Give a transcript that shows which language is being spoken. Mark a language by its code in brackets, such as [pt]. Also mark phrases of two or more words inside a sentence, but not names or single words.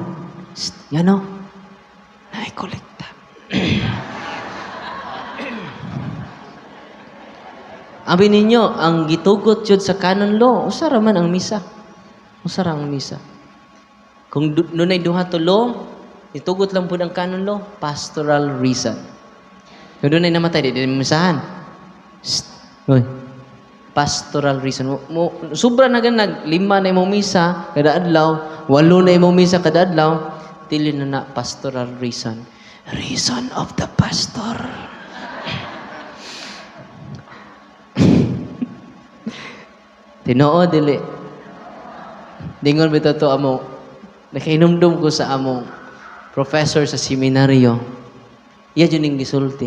[ceb] Nga no? Naikolekta. Abi ninyo, ang gitugot yun sa [en] canon law, [ceb] usara man ang misa. Usara ang misa. Kung nunay duha to law, itugot lang po ng [en] canon law, pastoral reason. [ceb] Kung nunay namatay, di misahan. [en] Uy. Pastoral reason. [ceb] Sobra na ganag, 5 na imong misa kada adlaw, 8 na imong misa kada adlaw, dili na [en] pastoral reason. Reason of the pastor. [ceb] Tinoo dili. Dingon bitaw to amo. Nakainomdom ko sa among professor sa seminaryo. Iya jud ning gisulti.